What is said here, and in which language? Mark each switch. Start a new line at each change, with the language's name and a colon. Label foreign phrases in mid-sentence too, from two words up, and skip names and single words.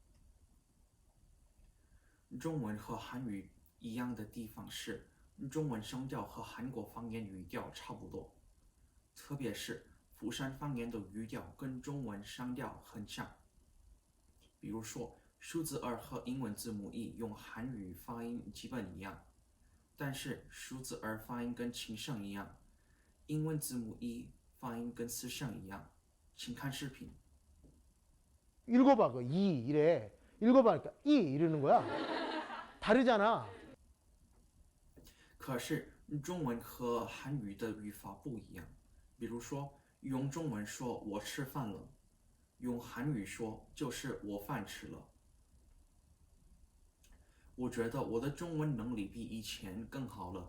Chinese: 中文和韩语一样的地方是，中文声调和韩国方言语调差不多，特别是釜山方言的语调跟中文声调很像。比如说，数字2和英文字母1用韩语发音基本一样，但是数字2发音跟轻声一样，英文字母1发音跟四声一样。请看视频。
Korean: 읽어봐, 그 이 이래. 읽어봐, 그러니까 이 이러는 거야. 다르잖아.
Chinese: 可是中文和韩语的语法不一样。比如说，用中文说我吃饭了，用韩语说就是我饭吃了。我觉得我的中文能力比以前更好了。